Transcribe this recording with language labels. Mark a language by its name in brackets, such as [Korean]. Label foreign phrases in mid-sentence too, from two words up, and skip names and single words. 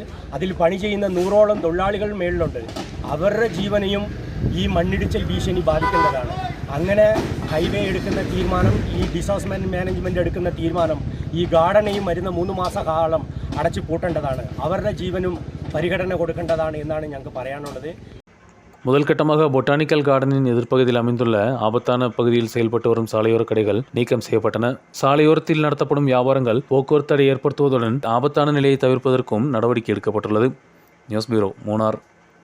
[Malayalam] അതിൽ പണി ചെയ്യുന്ന 100ഓളം തൊഴിലാളികൾ മേളിലുണ്ട്. അവരുടെ ജീവനെയും ഈ മണ്ണിടിച്ചിൽ ഭീഷണി ബാധിക്കേണ്ടതാണ്. അങ്ങനെ ഹൈവേ എടുക്കുന്ന തീരുമാനം, ഈ [English] disas management [Malayalam] എടുക്കുന്ന തീരുമാനം ഈ ഗാർഡനെയും വരുന്ന 3 മാസക്കാലം അടച്ചു പൂട്ടേണ്ടതാണ്. അവരുടെ ജീവനും പരിഗണന കൊടുക്കേണ്ടതാണ് എന്നാണ് ഞങ്ങൾക്ക് പറയാനുള്ളത്. [Tamil] முதல் கட்டமாக [English] botanical gardenin [Tamil] எதிர்ப்பகுதியில் அமைந்துள்ள ஆபத்தான பகுதியில் செயல்பட்டு வரும் சாலையோர கடைகள் நீக்கம் செய்யப்பட்டன. சாலையோரத்தில் நடத்தப்படும் வியாபாரங்கள் போக்குவரத்து தடை ஏற்படுத்துவதுடன் ஆபத்தான நிலையை தவிர்ப்பதற்கும் நடவடிக்கை எடுக்கப்பட்டுள்ளது. [English] news bureau, [Tamil] மூணார்.